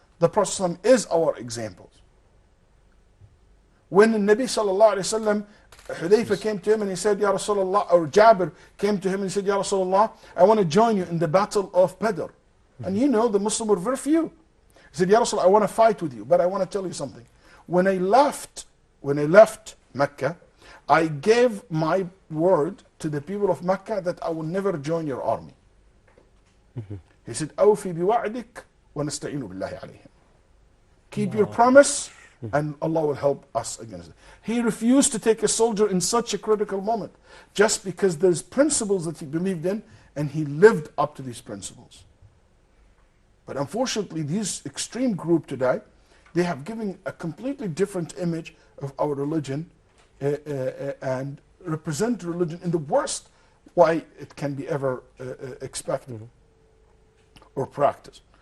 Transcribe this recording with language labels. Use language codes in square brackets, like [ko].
[en] The Prophet is our examples. When the Nabi sallallahu alayhi wa sallam, Hudayfa came to him and he said, Ya Rasulullah, or Jabir came to him and he said, Ya Rasulullah, I want to join you in the battle of Badr. And you know, the Muslims were very few. He said, Ya Rasulullah, I want to fight with you, but I want to tell you something. When I left Mecca, I gave my word to the people of Mecca that I will never join your army. He said, [ar] أوفي بوعدك ونستعين بالله عليهم. [en] Keep your promise and Allah will help us against it. He refused to take a soldier in such a critical moment just because there's principles that he believed in and he lived up to these principles. But unfortunately, this extreme group today, they have given a completely different image of our religion and represent religion in the worst way it can be ever expected or practiced.